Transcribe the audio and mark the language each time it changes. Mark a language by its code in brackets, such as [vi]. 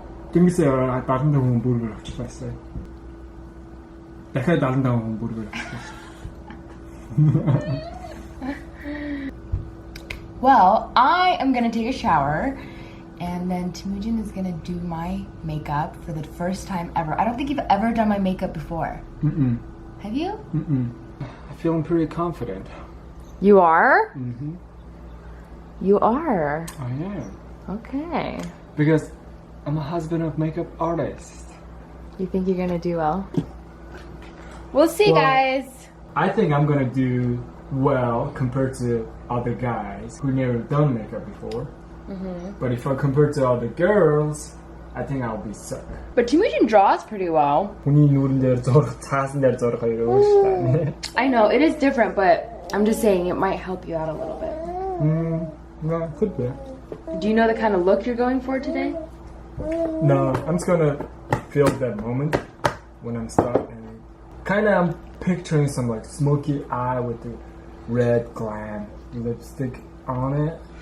[mn] Тэнгисээ 75 хүн бүргэр авчихлаа. Дахиад 75 хүн бүргэр авчихлаа. [en] Well, I am gonna take a shower, and then Temuujin is gonna do my makeup for the first time ever. I don't think you've ever done my makeup before. Mm-mm. Have you? Mm-mm. I'm feeling pretty confident. You are? Mm-hmm. You are. I am. Okay. Because I'm a husband of makeup artist. You think you're gonna do well? We'll see, Well, guys. I think I'm gonna do well compared to other guys who never done makeup before. Mm-hmm. But if I compare to other girls, I think I'll be suck. But Temuujin draws pretty well. [mn] Хүний нүрэн дээр зурх, цаасан дээр зурх хоёр өөр шүү. [en] I know, it is different, but I'm just saying it might help you out a little bit. No, could be. Do you know the kind of look you're going for today? No, I'm just gonna feel that moment when I'm stuck and kinda I'm picturing some like smoky eye with the red glam lipstick on it.